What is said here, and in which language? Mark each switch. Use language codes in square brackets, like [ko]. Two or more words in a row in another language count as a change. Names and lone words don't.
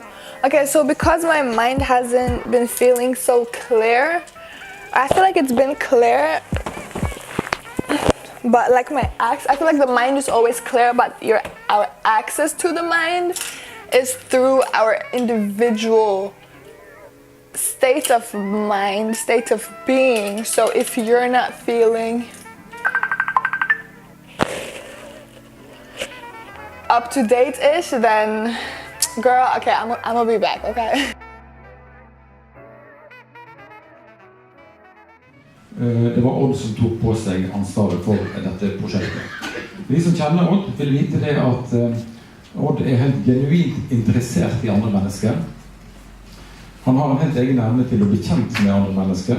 [en] Okay, so because my mind hasn't been feeling so clear, I feel like it's been clear, but like I feel like the mind is always clear, but our access to the mind is through our individual state of mind, state of being. So if you're not feeling up to date-ish, then girl, okay, I'm gonna be back, okay? [no] Det var Odd som tok på seg ansvaret for dette prosjektet. Vi som kjenner Odd vil vite det at Odd er helt genuint interessert i andre mennesker. Han har en helt egen evne til å bli kjent med andre mennesker.